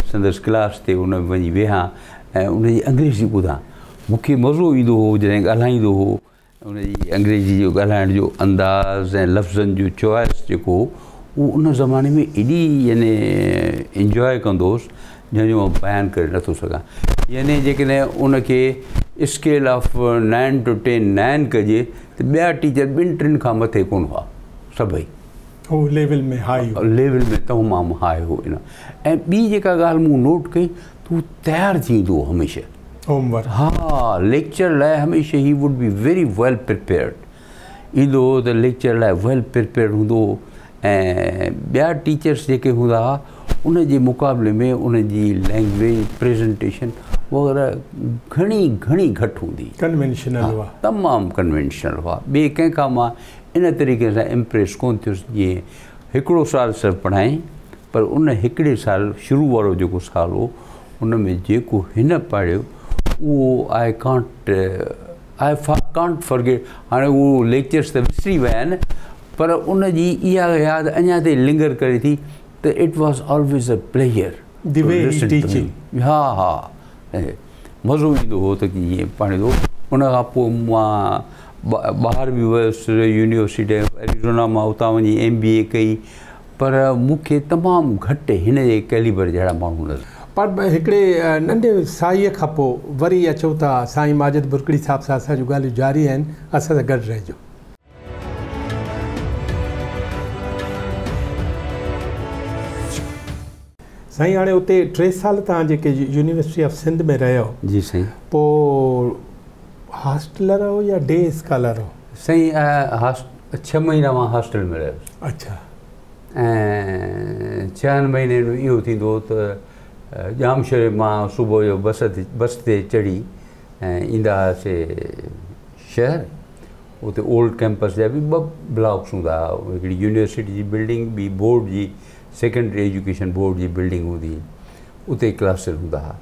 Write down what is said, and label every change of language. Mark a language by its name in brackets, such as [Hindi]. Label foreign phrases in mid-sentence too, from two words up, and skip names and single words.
[Sindhi] संदसि क्लास ते उन में वञी वेहां ऐं उनजी अंग्रेज़ी ॿुधां मूंखे मज़ो ईंदो हो जॾहिं ॻाल्हाईंदो हो उनजी अंग्रेज़ी जो ॻाल्हाइण जो अंदाज़ ऐं लफ़्ज़नि जो चॉइस जेको उहो उन ज़माने में एॾी यानी इंजॉय कंदो हुउसि जंहिंजो मां बयानु करे नथो सघां यानी जेकॾहिं उनखे [English] scale of [Sindhi] 9 to 10 9 कजे त ॿिया टीचर 2-3 खां मथे कोन हुआ सभई लेवल में तमामु हाई हो इन ऐं ॿी जेका ॻाल्हि मूं नोट कई तूं तयारु थींदो हो हमेशह होमवर्क हा लेक्चर लाइ हमेशह [English] he would be very well prepared [Sindhi] ईंदो हो त लेक्चर लाइ [English] well prepared [Sindhi] हूंदो हो ऐं ॿिया टीचर्स जेके हूंदा हुआ उन जे मुक़ाबले में उनजी [English] language presentation [Sindhi] वग़ैरह घणी घटि हूंदी कन्वेंशनल हुआ तमामु कन्वेंशनल हुआ ॿिए कंहिंखां मां इन तरीक़े सां इम्प्रेस कोन थियुसि जीअं हिकिड़ो साल सिर्फ़ु पढ़ाई पर उन हिकिड़े साल शुरू वारो जेको साल हो उन में जेको हिन पढ़ियो उहो [English] I can't forget [Sindhi] हाणे उहो लेक्चर्स त विसरी विया आहिनि पर उनजी इहा यादि अञा ताईं लिंगर करे थी त [English] it was always a player [Sindhi] टीचिंग हा मज़ो ईंदो हो त कीअं पाणींदो उन खां पोइ मां ॿाहिरि बि वियुसि यूनिवर्सिटी एरिज़ोना मां, उतां वञी MBA कई, पर मूंखे तमामु घटि हिन जे कैलिबर जहिड़ा माण्हू नज़र। पर हिकिड़े नंढे साईअ खां पोइ वरी अचो था साईं माजिद भुरगड़ी साहिब सां, असां जूं ॻाल्हियूं जारी आहिनि, असां सां गॾु रहिजो। साईं हाणे उते 3 साल तव्हां जेके यूनिवर्सिटी ऑफ सिंध में रहियो। जी साईं। पोइ हॉस्टलर हो या [English] day scholar [Sindhi] हो? साईं 6 महीना मां हॉस्टल में रहियुसि। अच्छा। ऐं 6 महीने इहो थींदो त जामशरे मां सुबुह जो बस ते चढ़ी ऐं ईंदा हुआसीं शहर। उते [English] old campus [Sindhi] जा बि 2 ब्लॉक्स हूंदा हुआ, हिकिड़ी यूनिवर्सिटी जी बिल्डिंग, ॿी बोर्ड जी सेकेंडरी एजुकेशन बोर्ड जी बिल्डिंग हूंदी, उते क्लासिस हूंदा हुआ।